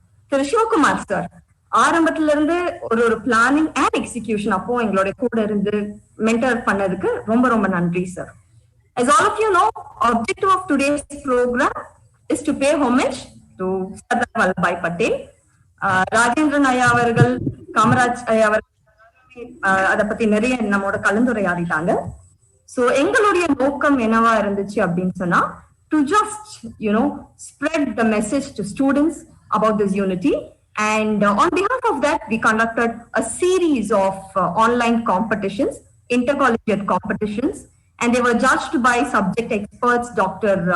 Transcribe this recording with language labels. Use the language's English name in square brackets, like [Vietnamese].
[Tamil] திரு Sivakumar sir ஆரம்பத்துல இருந்து ஒரு பிளானிங் அண்ட் எக்ஸிகியூஷன் அப்போ எங்களுடைய கூட இருந்து மென்டர் பண்ணதுக்கு ரொம்ப ரொம்ப நன்றி sir. [English] As all of you know, objective of today's program is to pay homage to Sardar Vallabhai Patel. [Tamil] Rajendran ஐயா அவர்கள், காமராஜ் ஐயா அவர்கள் அதை பத்தி நிறைய நம்மோட கலந்துரையாடிட்டாங்க. சோ எங்களுடைய நோக்கம் என்னவா இருந்துச்சு அப்படின்னு சொன்னா, [English] to just spread the message to students about this unity, and on behalf of that we conducted a series of online competitions, intercollegiate competitions, and they were judged by subject experts Dr.